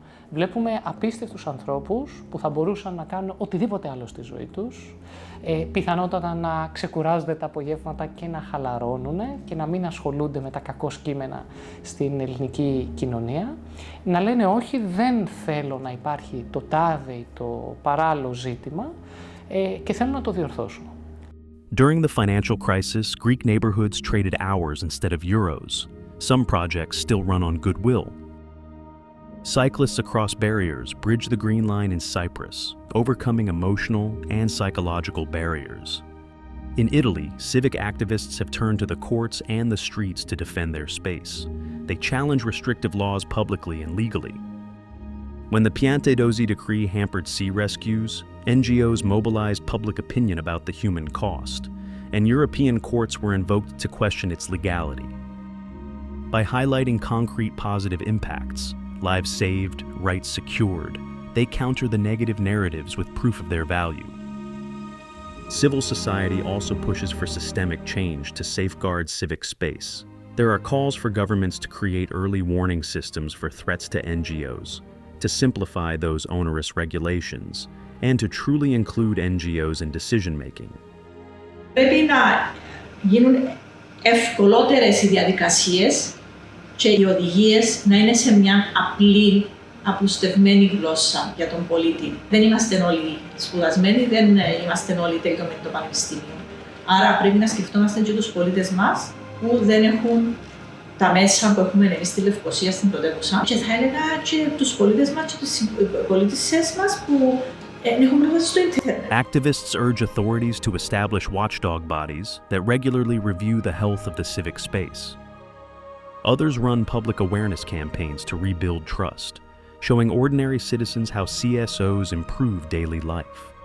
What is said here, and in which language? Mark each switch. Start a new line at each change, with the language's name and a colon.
Greek: Βλέπουμε απίστευτους ανθρώπους που θα μπορούσαν να κάνουν οτιδήποτε άλλο στη ζωή τους, πιθανότατα να ξεκουράζονται τα απογεύματα και να χαλαρώνουν και να μην ασχολούνται με τα κακώς κείμενα στην ελληνική κοινωνία, να λένε όχι, δεν θέλω να υπάρχει το τάδε ή το παράλληλο ζήτημα και θέλω να το διορθώσω.
English: During the financial crisis, Greek neighborhoods traded hours instead of euros. Some projects still run on goodwill. Cyclists across barriers bridge the Green Line in Cyprus, overcoming emotional and psychological barriers. In Italy, civic activists have turned to the courts and the streets to defend their space. They challenge restrictive laws publicly and legally. When the Piantedosi decree hampered sea rescues, NGOs mobilized public opinion about the human cost, and European courts were invoked to question its legality. By highlighting concrete positive impacts, lives saved, rights secured, they counter the negative narratives with proof of their value. Civil society also pushes for systemic change to safeguard civic space. There are calls for governments to create early warning systems for threats to NGOs, to simplify those onerous regulations, and to truly include NGOs in decision-making.
Greek: Πρέπει να γίνουν ευκολότερες οι διαδικασίες και οι οδηγίες να είναι σε μια απλή, απλουστευμένη γλώσσα για τον πολίτη. Δεν είμαστε όλοι σπουδασμένοι, δεν είμαστε όλοι τελειωμένοι το πανεπιστήμιο. Άρα πρέπει να σκεφτόμαστε και τους πολίτες μας που δεν έχουν τα μέσα που έχουμε εμείς στη Λευκοσία, στην πρωτεύουσα. Και θα έλεγα και τους πολίτες μας και τους πολίτησες μας που έχουν πρόσβαση στο ίντερνετ.
English: Activists urge authorities to establish watchdog bodies that regularly review the health of the civic space. Others run public awareness campaigns to rebuild trust, showing ordinary citizens how CSOs improve daily life.